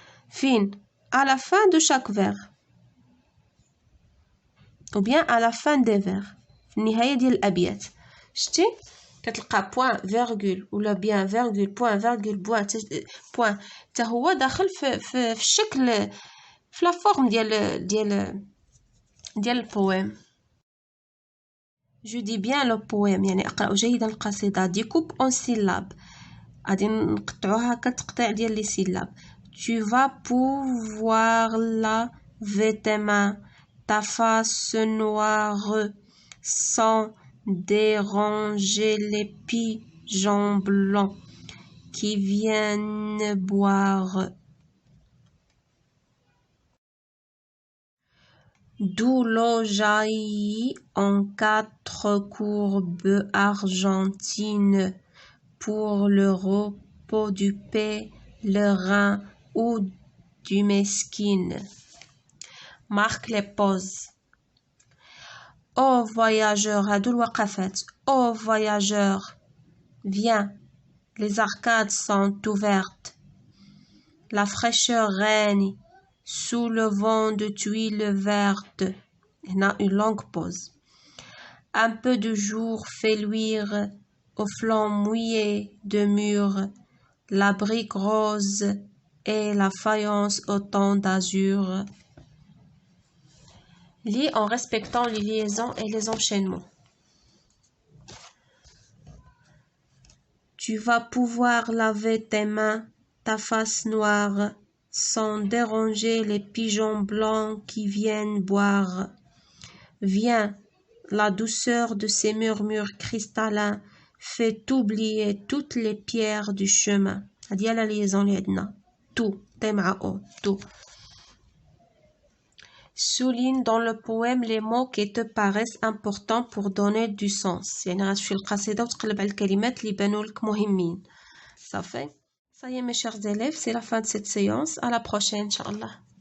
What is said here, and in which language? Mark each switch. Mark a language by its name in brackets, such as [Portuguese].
[Arabic] فين [French] à la fin de chaque vers ou bien à la fin des vers [Arabic] في النهاية ديال الأبيات شتي كتلقى بوان فيرغول ولا بيان فيرغول بوان فيرغول بوان حتى هو داخل في الشكل في لا فورم ديال البويم. [French] Je dis bien le poème [Arabic] يعني أقرأ جيدا القصيدة. [French] découpe en syllabes [Arabic] غادي نقطعوها كتقطيع ديال لي syllabes. [French] Tu vas pouvoir laver tes mains, ta face noire sans déranger les pigeons blancs qui viennent boire. D'où l'eau jaillit en 4 courbes argentines pour le repos du pèlerin ou du mesquin. Marque les pauses. Ô voyageur, [Arabic] هادو الوقفات. [French] Ô voyageur, viens, les arcades sont ouvertes. La fraîcheur règne sous le vent de tuiles vertes. On a une longue pause. Un peu de jour fait luire au flanc mouillé de murs la brique rose et la faïence au ton d'azur. Lis en respectant les liaisons et les enchaînements. Tu vas pouvoir laver tes mains, ta face noire, sans déranger les pigeons blancs qui viennent boire. Viens, la douceur de ces murmures cristallins fait oublier toutes les pierres du chemin. [Arabic] هذه هي la liaison اللي عندنا. [French] Tout, T مع O, tout. Souligne dans le poème les mots qui te paraissent importants pour donner du sens. [Arabic] يعني غتمشي القصيدة وتقلب على الكلمات اللي بانوا لك مهمين. [French] صافي. Ça y est mes chers élèves, c'est la fin de cette séance. À la prochaine, Inch'Allah.